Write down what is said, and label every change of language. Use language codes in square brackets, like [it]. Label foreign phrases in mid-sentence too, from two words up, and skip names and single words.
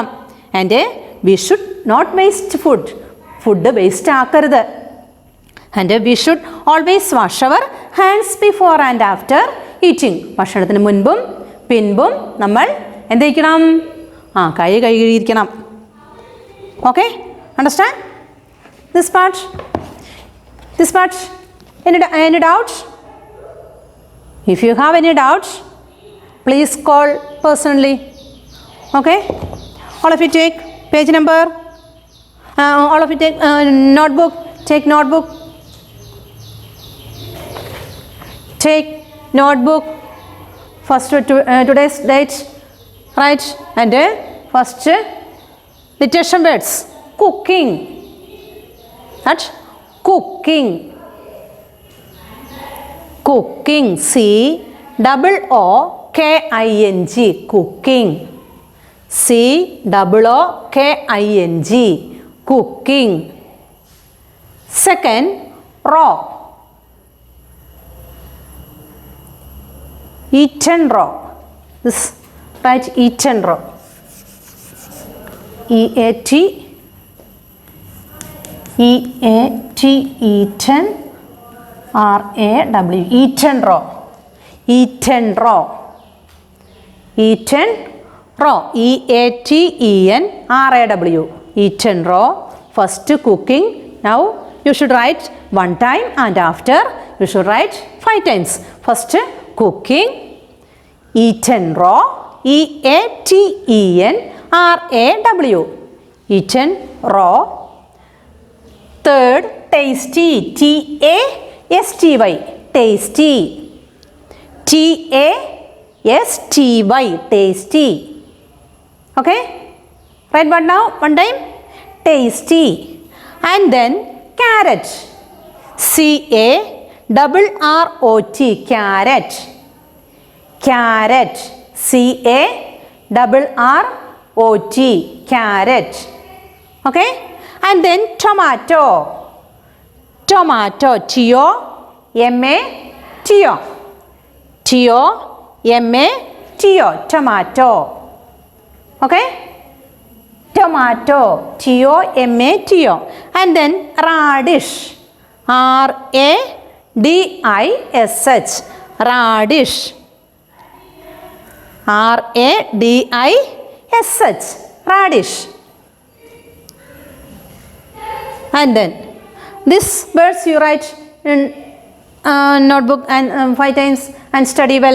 [en] and we should not waste food [ml] വേസ്റ്റ് ആക്കരുത്. [en] and we should always wash our hands before and after eating. [ml] ഭക്ഷണത്തിന് മുൻപും പിൻപും നമ്മൾ എന്ത് ചെയ്യണം? കൈ കഴുകിയിരിക്കണം. ഓക്കെ, [en] understand this part? Any doubts? If you have any doubts, please call personally. Okay, all of you take page number. All of you take notebook. Take notebook. Take notebook. First today's date, right? And first literature words. Cooking. That's cooking. Cooking. C-O-O-K-I-N-G. Cooking. C-O-O-K-I-N-G. Cooking. Second, raw. Eaten raw. This, right? Eaten raw. E-A-T. Eaten. R-A-W. Eaten raw. Eaten raw. Eaten raw. E-A-T-E-N-R-A-W. Eaten raw. First cooking. Now you should write one time and after you should write 5 times. First cooking. Eaten raw. E-A-T-E-N-R-A-W. Eaten raw. Third, tasty. T-A-S-T-Y. Tasty. T-A-S-T-Y. Tasty. Okay? Write one now, one time. Tasty. And then carrot. C-A-R-R-O-T. Carrot. Carrot. C-A-R-R-O-T. Carrot. Okay? And then tomato. Tomato. T-O-M-A-T-O. T-O-M-A-T-O. Tomato. Okay? Tomato. T-O-M-A-T-O. And then radish. R-A-D-I-S-H. Radish. R-A-D-I-S-H. Radish. And then this words you write in notebook and 5 times and study well.